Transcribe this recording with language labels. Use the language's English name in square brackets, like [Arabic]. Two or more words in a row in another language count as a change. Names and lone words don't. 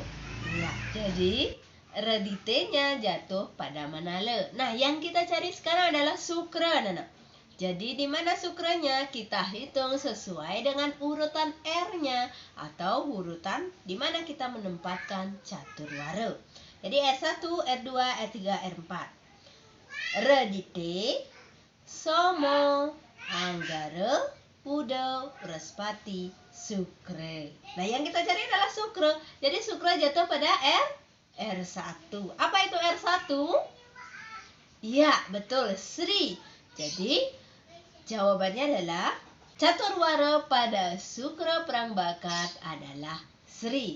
[Indonesian] Ya, jadi redite-nya jatuh pada Manalo. Nah, yang kita cari sekarang adalah sukra, anak. Jadi di mana sukranya kita hitung sesuai dengan urutan R-nya atau urutan di mana kita menempatkan caturwara. Jadi R1, R2, R3, R4. Redite, Somo, Anggara, Pudo, Urespati, Sukre. Nah, yang kita cari adalah Sukre. Jadi Sukre jatuh pada R1. Apa itu R1? Iya, betul, Sri. Jadi jawabannya adalah caturwara pada Sukre perang bakat adalah Sri.